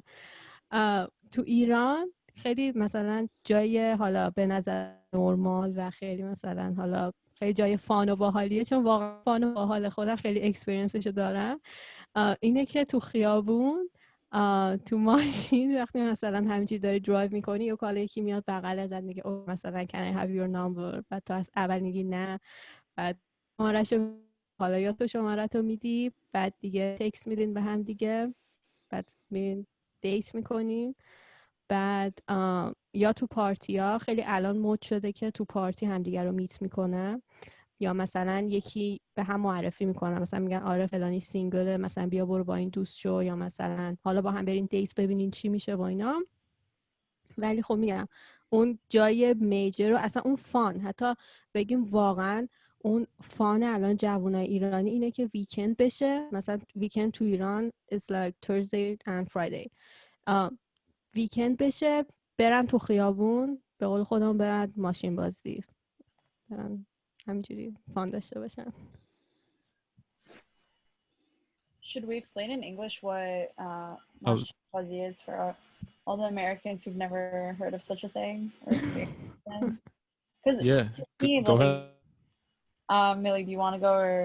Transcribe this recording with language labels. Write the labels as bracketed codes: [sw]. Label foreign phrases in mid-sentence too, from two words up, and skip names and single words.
[fa] تو ایران خیلی مثلا جای حالا به نظر نرمال و خیلی مثلا حالا خیلی جای فان و باحالیه، چون واقعا فان و باحال، خودم خیلی اکسپریانسشو دارم. اینه که تو خیابون، تو ماشین وقتی مثلا همینجوری داری درایو میکنی یا کالا یکی میاد بغلت میگه او مثلا [en] can I have your number، [fa] بعد تو از اول میگی نه، بعد شماره‌شو حالا یا تو شماره‌تو میدی، بعد دیگه تکست میدین به هم دیگه، بعد میرین دیت میکنین. بعد یا تو پارتی ها خیلی الان مد شده که تو پارتی همدیگه رو میت میکنن، یا مثلا یکی به هم معرفی میکنن، مثلا میگن آره فلانی سینگله، مثلا بیا برو با این دوست شو، یا مثلا حالا با هم برین دیت ببینین چی میشه با اینا. ولی خب میگم اون جای میجر رو اصلا اون فان، حتی بگیم واقعا اون فان الان جوانای ایرانی اینه که ویکند بشه، مثلا ویکند تو ایران [en] it's like Thursday and Friday، [fa] ویکند بشه برن تو خیابون، به قول خودمون برن ماشین بازی، برن همینجوری فان داشته باشن. [en] Should we explain in English what [fa] ماشین بازی [en] is for all the Americans who've never heard of such a thing or experienced it? Because yeah, go ahead. Millie, do you want to go or?